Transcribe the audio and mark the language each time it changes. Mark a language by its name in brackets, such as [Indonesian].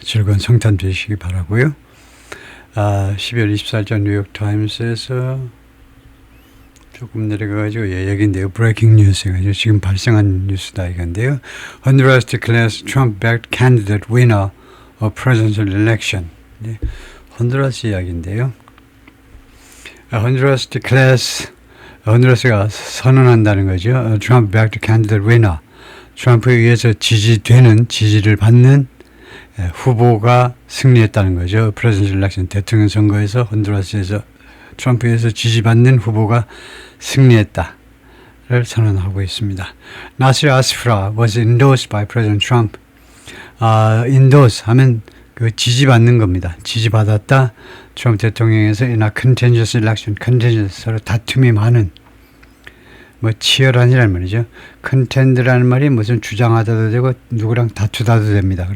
[Korean] 즐거운 성탄 되시기 바라고요. 12월 24일자 뉴욕타임스에서 조금 내려가가지고 얘기인데요. 브레이킹 뉴스가 지금 발생한 뉴스다 이건데요. [English] Honduras declares Trump backed candidate winner of presidential election. [Korean] 네, honduras 이야기인데요. [English] Honduras declares, [Korean] honduras 선언한다는 거죠. [English] Trump backed candidate winner. [Korean] 트럼프에 의해서 지지를 받는 후보가 승리했다는 거죠. 프레지던셜 일렉션 대통령 선거에서 honduras 트럼프에 의해서 지지받는 후보가 승리했다를 선언하고 있습니다. [English] 나시르 아스프라 was endorsed by President Trump. [Korean] endorse 하면 그 지지받는 겁니다. 지지받았다. 트럼프 대통령에서 [English] in a contentious election, [Korean] contentious 서로 다툼이 많은 치열한이라는 말이죠. 컨텐드라는 말이 무슨 주장하다도 되고 누구랑 다투다도 됩니다.